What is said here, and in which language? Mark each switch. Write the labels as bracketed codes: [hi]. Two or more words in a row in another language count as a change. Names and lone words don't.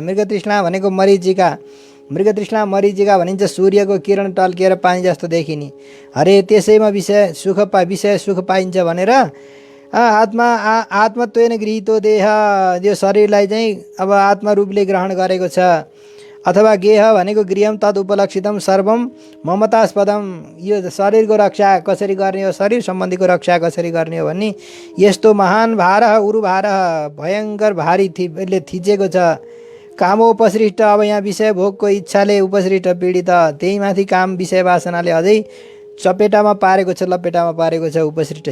[ne] मृग तृष्णा भनेको मरिचिका, मृग तृष्णा मरिचिका भनिन्छ सूर्यको किरण टल्किएर पानी जस्तो देखिने। अरे त्यसैमा विषय सुख पाइन्छ भनेर [sa] आत्मत्वेन गृहीतो देह, [ne] यो शरीरलाई चाहिँ अब आत्मरूपले ग्रहण गरेको छ। अथवा गेह भनेको [sa] गृहम तद उपलक्षितम सर्वम ममतास्पदम, [ne] यो शरीरको रक्षा कसरी गर्ने हो, शरीर सम्बन्धीको रक्षा कसरी गर्ने हो भन्ने यस्तो महान भार उरुभार भयङ्कर भारी यसले थिचेको छ। कामोपसृष्ट, अब यहाँ विषय भोगको इच्छाले उपसृष्ट पीडित, त्यही माथि काम विषय वासनाले अझै चपेटामा पारेको छ, लपेटामा पारेको छ उपसृष्ट।